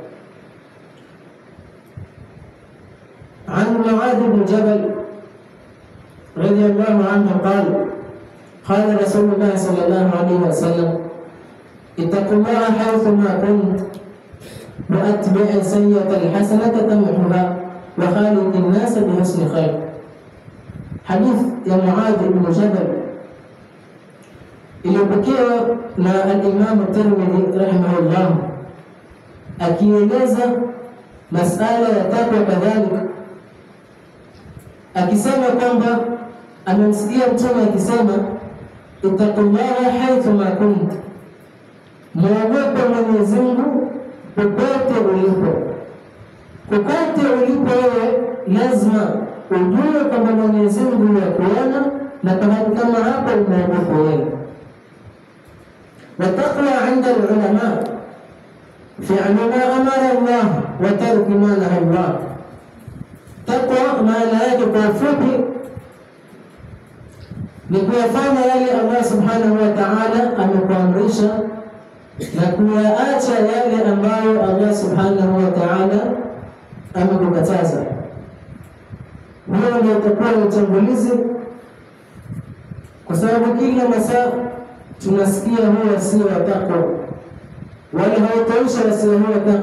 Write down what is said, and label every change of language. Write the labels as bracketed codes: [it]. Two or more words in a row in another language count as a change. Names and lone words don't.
[ar] عن معاذ بن جبل رضي الله عنه قال: قال رسول الله صلى الله عليه وسلم: اتقوا الله حيثما كنت وأتبع السيئة الحسنة تمحها وخالق الناس بحسن خير. [sw] hadithi ya Muadh bin Jabal iliyopokewa na al-Imam Tirmidhi rahimahullah, akieleza masala ya takwa kadhalika, akisema kwamba amemsikia Mtume akisema: [ar] اتقوا الله حيثما كنتم, [sw] muogope Mwenyezi Mungu popote ulipo. Popote ulipo wewe lazima ujue kwamba Mwenyezi Mungu yakuona, na pahali kama hapa unaogopa wewe. [ar] والتقوى عند العلماء فعل ما أمر الله وترك ما نهى الله. [sw] تقوى maana yake kwa ufupi ni kuyafanya yale Allah [ar] سبحانه وتعالى [sw] amekuamrisha na kuyaacha yale ambayo Allah [ar] سبحانه وتعالى [sw] amekukataza. Hiyo ndio itakuwa ni utangulizi, kwa sababu kila masaa tunasikia huwa sio takwa, wala hautaisha wasio huwa takwa.